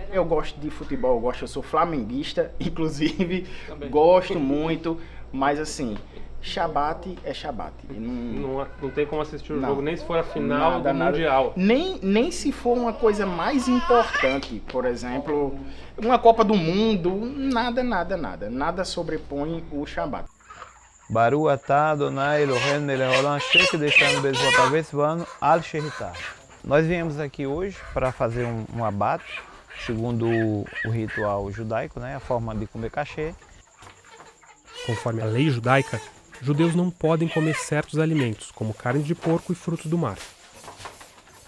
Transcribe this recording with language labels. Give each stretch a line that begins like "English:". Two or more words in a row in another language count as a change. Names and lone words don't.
Portuguese: Eu gosto de futebol, eu sou flamenguista, inclusive, gosto muito, mas assim, Shabat é Shabat. Não tem como assistir o jogo, nem se for a final do Mundial. Nem se for uma coisa mais importante, por exemplo, uma Copa do Mundo, nada sobrepõe o Shabat.
Hebrew: ברוך אתה ה' אלוהינו מלך העולם אשר קדשנו במצוותיו וצוונו על השחיטה.
Portuguese: Nós viemos aqui hoje para fazer um abate, segundo o ritual judaico, né, a forma de comer kashé. Conforme a lei judaica, judeus não podem comer certos alimentos, como carne de porco e frutos do mar.